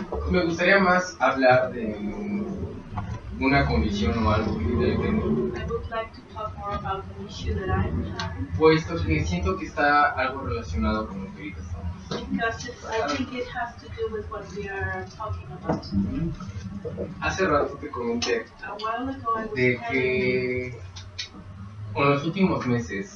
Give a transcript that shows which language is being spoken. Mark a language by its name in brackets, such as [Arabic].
[Spanish] Me gustaría más hablar de una condición o algo que yo tengo, [English] I would like to talk more about an issue that I'm having [Spanish] puesto que siento que está algo relacionado con lo que ahorita estamos. [English] because I think it has to do with what we are talking about today. [Spanish] Hace rato te comenté [English] A while ago I was [Spanish] de [English] telling you [Spanish] que en los últimos meses